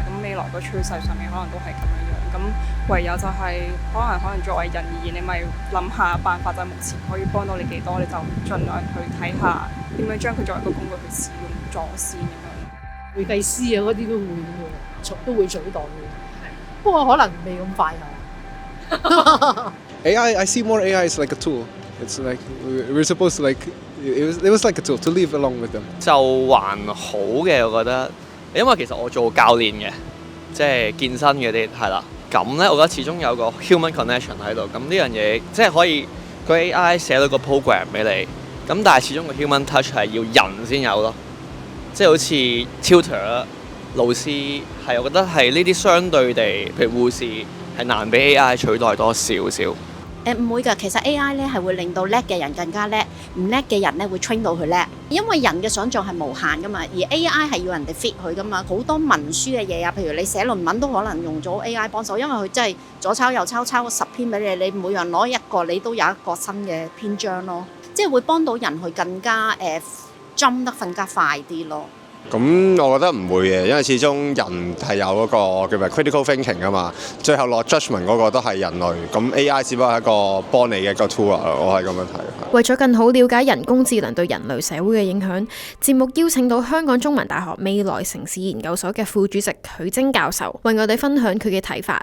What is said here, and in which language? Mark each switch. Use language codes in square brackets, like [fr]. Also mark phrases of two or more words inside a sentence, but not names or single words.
[yue] 咁未來個趨勢上面可能都係咁樣樣。咁唯有就係可能作為人而言，你咪諗下辦法，就係目前可以幫到你幾多，你就盡量去睇下點樣將佢作為一個工具去使用咗先咁樣。會計師啊嗰啲都會取代嘅，不過可能未咁快係。 [en] I see more AI as like a tool. It's like we're supposed to like it was like a tool to live along with them. [yue] 就還好嘅，我覺得，因為其實我做教練嘅，即係健身嗰啲係啦。咁咧，我覺得始終有個 [en] human connection [yue] 喺度。咁呢樣嘢即係可以個 AI 寫到個 program 俾你，咁但係始終個 [en] human touch [yue] 係要人先有咯。即係好似 tutor 老師係，我覺得係呢啲相對地，譬如護士係難俾 AI 取代多少少。唔會㗎，其實 AI 咧係會令到叻嘅人更加叻，唔叻嘅人咧會 train 到佢叻，因為人嘅想像係無限㗎嘛，而 AI 係要人哋 fit 佢㗎嘛，好多文書嘅嘢啊，譬如你寫論文都可能用咗 AI 幫手，因為佢真係左抄右抄，抄10篇俾你，你每樣攞一個，你都有一個新嘅篇章咯，即係會幫到人去更加jump 得更加快啲咯。咁我覺得唔會嘅，因為始終人係有嗰個叫咩 [en] critical thinking [yue] 㗎嘛，最後落 judgment 嗰個都係人類，咁 AI 只不過係一個幫你嘅一個 tool 啊，我係咁樣睇。為咗更好了解人工智能對人類社會嘅影響，節目邀請到香港中文大學未來城市研究所嘅副主席許楨教授，為我哋分享佢嘅睇法。